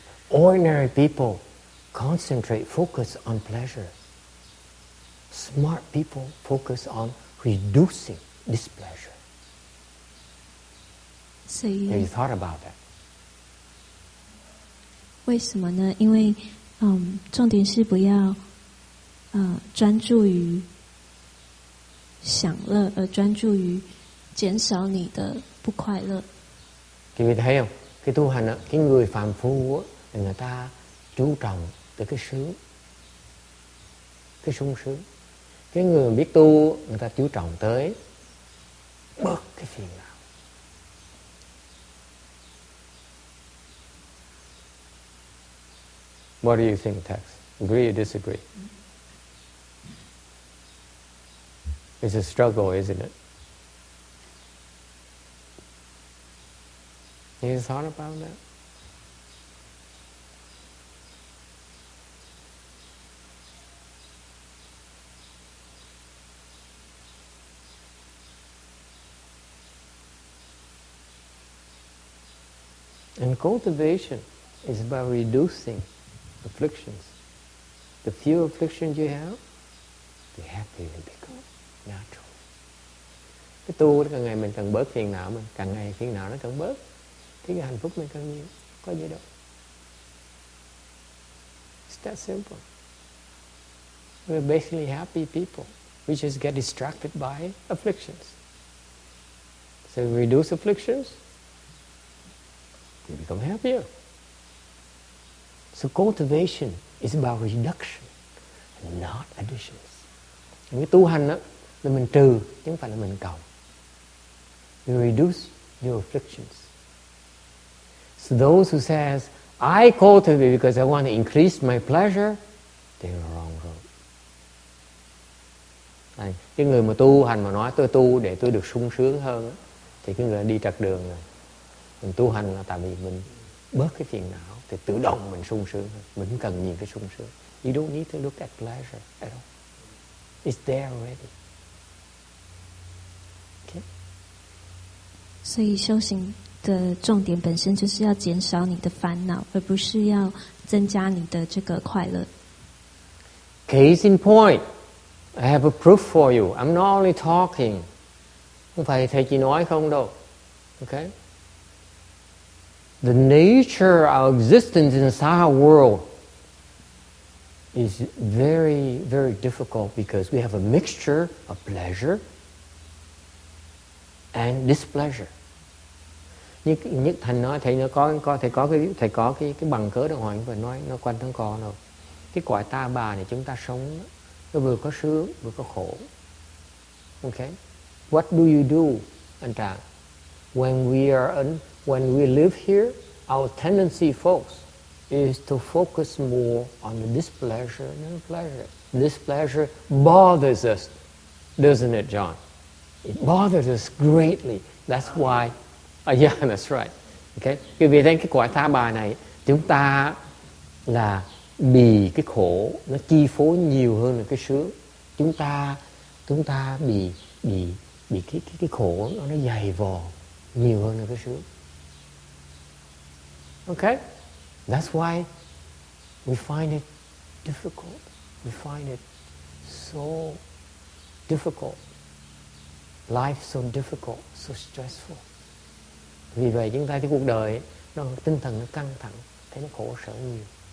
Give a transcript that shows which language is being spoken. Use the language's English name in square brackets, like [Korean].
[English] Ordinary people focus on pleasure. Smart people focus on reducing displeasure. Have you thought about that? [Chinese] 为什么呢？因为重点是不要专注于享乐，而专注于减少你的不快乐。 [Vietnamese] Quý vị thấy không? Cái tu hành cái người phàm phu thì người ta chú trọng tới cái sướng, cái sung sướng. Cái người biết tu người ta chú trọng tới bớt cái phiền não. [English] What do you think, Tex? Agree or disagree? It's a struggle, isn't it? You thought about that? And cultivation is about reducing afflictions. The fewer afflictions you have, the happier you become, naturally. [Vietnamese] Cái tu càng ngày mình càng bớt phiền não, càng ngày phiền não nó càng bớt, thì cái hạnh phúc mình càng nhiều, có gì đâu. [English] It's that simple. We're basically happy people. We just get distracted by afflictions. So we reduce afflictions, we become happier. So cultivation is about reduction, not additions. [Vietnamese] Cái tu hành là mình trừ, chứ không phải là mình cộng. [English] You reduce your afflictions. So those who says, I cultivate because I want to increase my pleasure, they're on the wrong road. [Vietnamese] Cái người mà tu hành mà nói tôi tu để tôi được sung sướng hơn, thì cái người đi trật đường rồi. Mình tu hành là tại vì mình bớt cái phiền não, thì tự động mình sung sướng hơn. Mình không cần nhìn cái sung sướng. [English] You don't need to look at pleasure at all. It's there already. Okay? [Chinese] 所以修行的重点本身就是要减少你的烦恼，而不是要增加你的这个快乐。 [English] Case in point, I have a proof for you. I'm not only talking. [Vietnamese] Không phải thầy chỉ nói không đâu. [English] Okay? The nature of our existence inside our world is very, very difficult because we have a mixture of pleasure and displeasure. [Vietnamese] Nhất Thành nói thầy nó có cái bằng cớ đàng hoàng và nói nó quanh thằng con đâu. Cái cõi ta bà này chúng ta sống nó vừa có sướng vừa có khổ. [English] Okay? What do you do, anh Tràng? When we live here, our tendency, folks, is to focus more on the displeasure than the pleasure. Displeasure bothers us, doesn't it, John? It bothers us greatly. That's why. Yeah, that's right. Okay. [Vietnamese] Quý vị thấy cái cõi tha bà này, chúng ta là bị cái khổ nó chi phối nhiều hơn là cái sướng. Chúng ta bị cái khổ nó dày vò nhiều hơn là cái sướng. Okay? [English] That's why we find it difficult. We find it so difficult. Life so difficult, so stressful. [Vietnamese] Vì vậy chúng ta thấy cuộc đời nó tinh thần nó căng thẳng, thấy nó khổ sở nhiều.